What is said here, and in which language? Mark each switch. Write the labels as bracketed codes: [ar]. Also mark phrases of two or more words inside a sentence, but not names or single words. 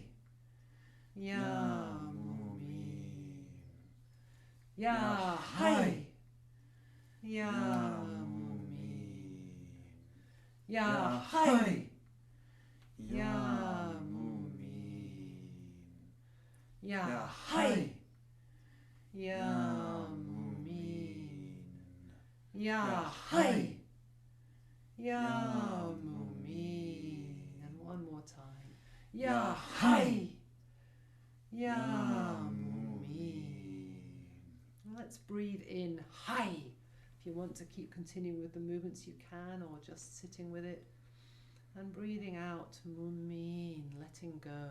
[ar] يا مؤمن، يا حي، يا مؤمن، يا حي، يا مؤمن، يا حي، يا مؤمن، يا حي، يا مؤمن. [en] And one more time. [ar] يا حي، يا مؤمن. [en] Let's breathe in Hai. If you want to keep continuing with the movements, you can, or just sitting with it. And breathing out Mumeen, letting go.